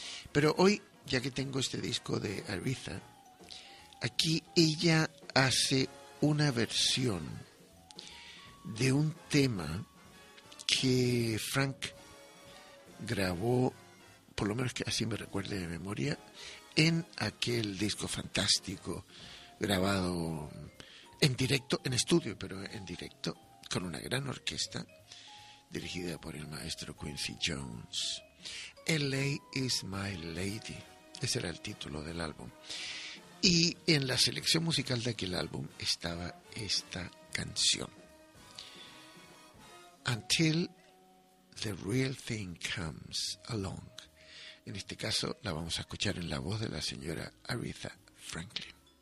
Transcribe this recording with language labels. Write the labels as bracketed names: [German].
[Spanish] Pero hoy, ya que tengo este disco de Aretha, aquí ella hace una versión de un tema que Frank grabó, por lo menos que así me recuerde de memoria, en aquel disco fantástico grabado en directo, en estudio, pero en directo, con una gran orquesta dirigida por el maestro Quincy Jones. L.A. is my lady. Ese era el título del álbum. Y en la selección musical de aquel álbum estaba esta canción. [English] Until the real thing comes along. [Spanish] En este caso la vamos a escuchar en la voz de la señora Aretha Franklin.